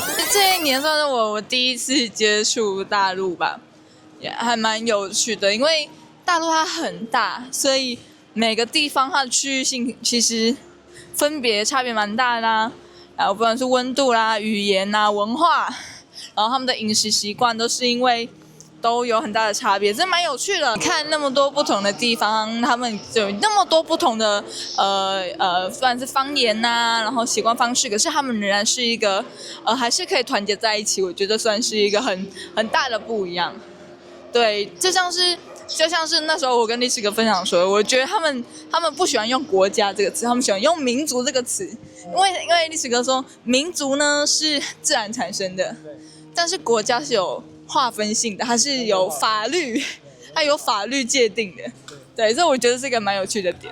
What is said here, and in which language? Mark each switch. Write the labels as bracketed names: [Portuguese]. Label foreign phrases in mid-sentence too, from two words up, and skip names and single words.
[Chinese] 這一年算是我第一次接觸大陸吧，也還蠻有趣的，因為大陸它很大，所以每個地方它的區域性其實分別差別蠻大的啦，然後不管是溫度啦、語言啦、文化，然後他們的飲食習慣都是因為。都有很大的差別，這蠻有趣的。看那麼多不同的地方，他們有那麼多不同的算是方言吶，然後習慣方式，可是他們仍然是一個還是可以團結在一起。我覺得算是一個很大的不一樣。對，就像是那時候我跟歷史哥分享說，我覺得他們不喜歡用國家這個詞，他們喜歡用民族這個詞，因為歷史哥說民族呢是自然產生的，但是國家是有劃分性的，它是有法律，它有法律界定的，對，所以我覺得是一個蠻有趣的點。